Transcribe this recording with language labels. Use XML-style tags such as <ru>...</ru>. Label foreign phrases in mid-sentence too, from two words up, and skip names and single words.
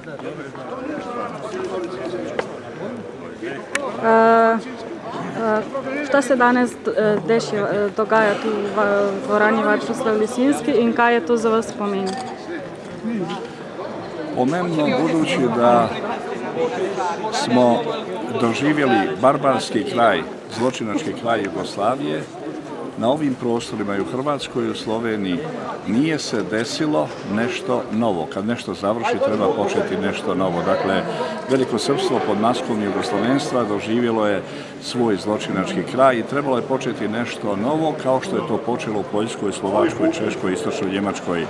<sl>Šta se danes dogaja tu v dvorani Varčeslav Lisinski in kaj je to za vas pomeni?</sl> <hr>Pomembno budući da smo doživjeli barbarski kraj, zločinački kraj Jugoslavije. Na ovim prostorima i u Hrvatskoj i u Sloveniji nije se desilo nešto novo. Kad nešto završi, treba početi nešto novo. Dakle, veliko srpstvo pod maskom jugoslavenstva doživjelo je svoj zločinački kraj i trebalo je početi nešto novo, kao što je to počelo u Poljskoj, Slovačkoj, Češkoj, Istočnoj Njemačkoj.</hr>